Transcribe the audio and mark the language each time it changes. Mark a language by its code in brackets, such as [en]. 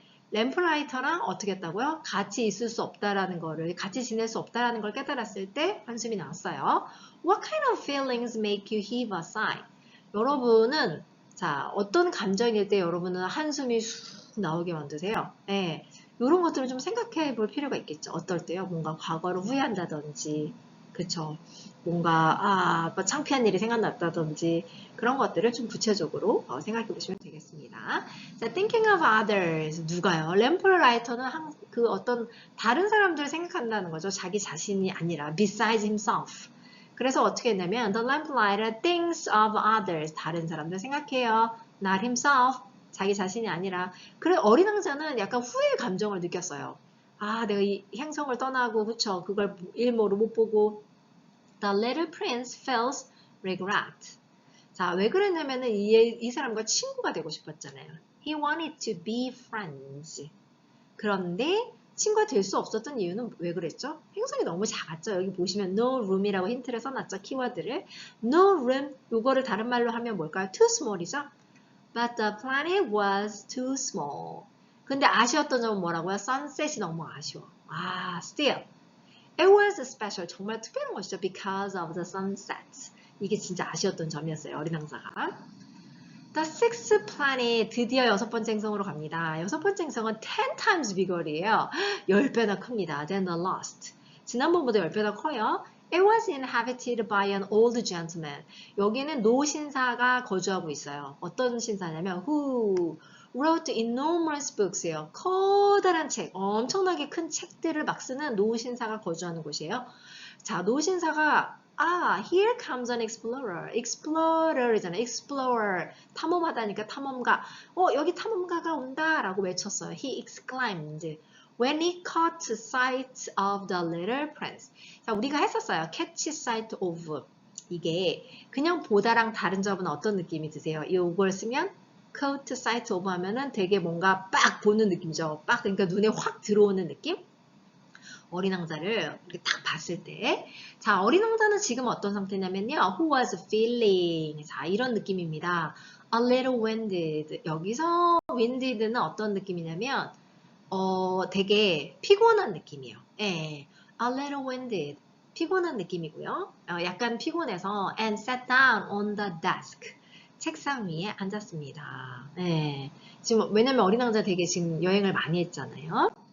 [ko] 램프라이터랑 어떻게 했다고요? 같이 있을 수 없다라는 거를, 같이 지낼 수 없다라는 걸 깨달았을 때 한숨이 나왔어요. [en] What kind of feelings make you heave a sigh? [ko] 여러분은 자, 어떤 감정일 때 여러분은 한숨이 쑥 나오게 만드세요? 네, 이런 것들을 좀 생각해 볼 필요가 있겠죠. 어떨 때요? 뭔가 과거를 후회한다든지, 그쵸? 뭔가 뭐 창피한 일이 생각났다든지 그런 것들을 좀 구체적으로 생각해 보시면 되겠습니다. 자, thinking of others 누가요? 램프라이터는 그 어떤 다른 사람들을 생각한다는 거죠. 자기 자신이 아니라 besides himself. 그래서 어떻게 했냐면 [en] the lamplighter thinks of others [ko] 다른 사람들 생각해요. [en] not himself [ko] 자기 자신이 아니라. 그래 어린 왕자는 약간 후회의 감정을 느꼈어요. 내가 이 행성을 떠나고 그쵸 그걸 일모로 못 보고 [en] The little prince feels regret. [ko] 자, 왜 그랬냐면은 이 사람과 친구가 되고 싶었잖아요. [en] He wanted to be friends. [ko] 그런데 친구가 될 수 없었던 이유는 왜 그랬죠? 행성이 너무 작았죠. 여기 보시면 no room이라고 힌트를 써놨죠. 키워드를. No room, 이거를 다른 말로 하면 뭘까요? [en] Too small이죠. But the planet was too small. [ko] 근데 아쉬웠던 점은 뭐라고요? Sunset이 너무 아쉬워. [en] Still. It was special. 정말 특별한 것이죠. Because of the sunset. [ko] 이게 진짜 아쉬웠던 점이었어요. 어린 왕자가. [en] The sixth planet. [ko] 드디어 6번째 행성으로 갑니다. 6번째 행성은 10 times bigger이에요. 10배나 큽니다. [en] Than the last. [ko] 지난번보다 10배나 커요. [en] It was inhabited by an old gentleman. [ko] 여기는 노신사가 거주하고 있어요. 어떤 신사냐면 [en] who wrote enormous books예요. [ko] 커다란 책, 엄청나게 큰 책들을 막 쓰는 노신사가 거주하는 곳이에요. 자, 노신사가 [en] here comes an explorer. [ko] explorer이잖아요. explorer. 탐험하다니까 탐험가. 여기 탐험가가 온다 라고 외쳤어요. [en] He exclaimed. When he caught sight of the little prince. [ko] 자, 우리가 했었어요. catch sight of. 이게 그냥 보다랑 다른 점은 어떤 느낌이 드세요? 이걸 쓰면 caught sight of 하면은 되게 뭔가 빡 보는 느낌이죠. 빡 그러니까 눈에 확 들어오는 느낌? 어린 왕자를 이렇게 딱 봤을 때. 자, 어린 왕자는 지금 어떤 상태냐면요. [en] Who was feeling. [ko] 자, 이런 느낌입니다. [en] A little winded. [ko] 여기서 winded는 어떤 느낌이냐면 되게 피곤한 느낌이에요. 예. [en] A little winded. [ko] 피곤한 느낌이고요. 약간 피곤해서 [en] and sat down on the desk. [ko] 책상 위에 앉았습니다. 예. 지금 왜냐면 어린 왕자 되게 지금 여행을 많이 했잖아요.